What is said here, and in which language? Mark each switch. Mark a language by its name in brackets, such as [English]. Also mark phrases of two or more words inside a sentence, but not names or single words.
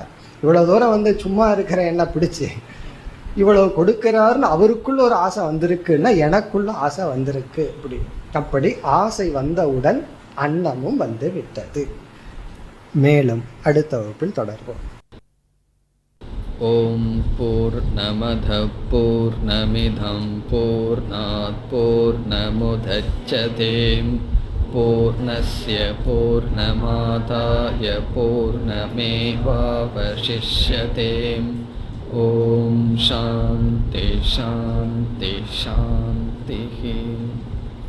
[Tamil] இவ்வளோ தூரம் வந்து சும்மா இருக்கிற என்ன பிடிச்சி இவ்வளவு கொடுக்கிறாருன்னு அவருக்குள்ள ஒரு ஆசை வந்திருக்குன்னா எனக்குள்ள ஆசை வந்திருக்கு. அப்படி ஆசை வந்தவுடன் அன்னமும் வந்து விட்டது. மேலும் அடுத்த வகுப்பில் தொடர்போம். [Sanskrit] ओम् पूर्णमदः पूर्णमिदं पूर्णात् पूर्णमुदच्यते पूर्णस्य पूर्णमादाय पूर्णमेवावशिष्यते. ओम् शान्ति शान्ति शान्ति.